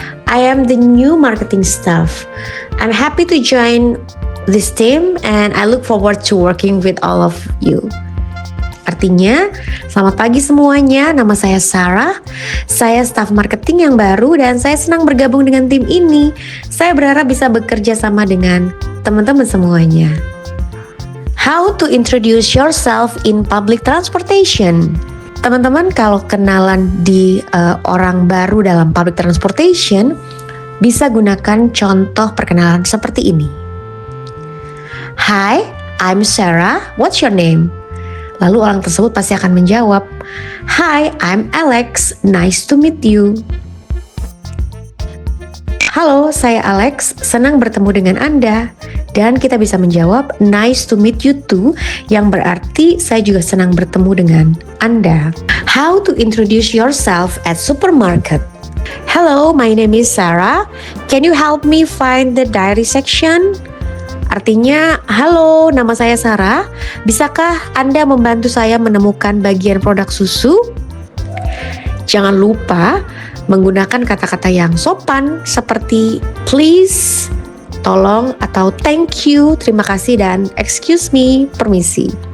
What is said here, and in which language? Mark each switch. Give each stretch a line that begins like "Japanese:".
English: I am the new marketing staff. I'm happy to join this team and I look forward to working with all of you."
Indonesian: Artinya, selamat pagi semuanya, nama saya Sarah. Saya staf marketing yang baru dan saya senang bergabung dengan tim ini. Saya berharap bisa bekerja sama dengan teman-teman semuanya.
English: How to introduce yourself in public transportation.
Indonesian: Teman-teman, kalau kenalan di orang baru dalam public transportation, bisa gunakan contoh perkenalan seperti ini.
English: Hi, I'm Sarah. What's your name?
Indonesian: Lalu orang tersebut pasti akan menjawab,
English: "Hi, I'm Alex. Nice to meet you."
Indonesian: Halo, saya Alex. Senang bertemu dengan Anda. Dan kita bisa menjawab,
English: "Nice to meet you too,"
Indonesian: yang berarti saya juga senang bertemu dengan Anda.
English: How to introduce yourself at supermarket. Hello, my name is Sarah. Can you help me find the dairy section?
Indonesian: Artinya, halo, nama saya Sarah. Bisakah Anda membantu saya menemukan bagian produk susu? Jangan lupa menggunakan kata-kata yang sopan seperti please, tolong, atau thank you, terima kasih, dan excuse me, permisi.